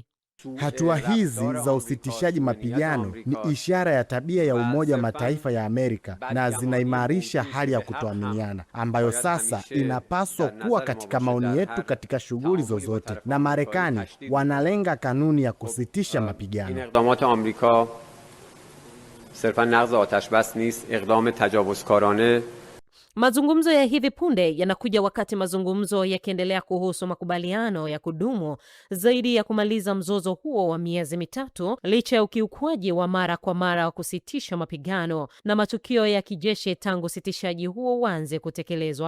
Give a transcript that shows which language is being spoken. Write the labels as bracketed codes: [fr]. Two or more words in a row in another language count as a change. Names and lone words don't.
[sw] Hatua hizi za usitishaji mapigano ni ishara ya tabia ya Umoja wa Mataifa ya Amerika na zinaimarisha hali ya kutoaminiana ambayo sasa inapaswa kuwa katika maoni yetu katika shughuli zozote, na Marekani wanalenga kanuni ya kusitisha mapigano. [fa] اقدامات آمریکا صرفاً نقض آتش بس نیست، اقدام تجاوزکارانه. [sw] Mazungumzo ya hivi punde yanakuja wakati mazungumzo yakiendelea kuhusu makubaliano ya kudumu zaidi ya kumaliza mzozo huo wa miezi mitatu, licha ya ukiukwaji wa mara kwa mara wa kusitisha mapigano na matukio ya kijeshi tangu usitishaji huo uanze kutekelezwa.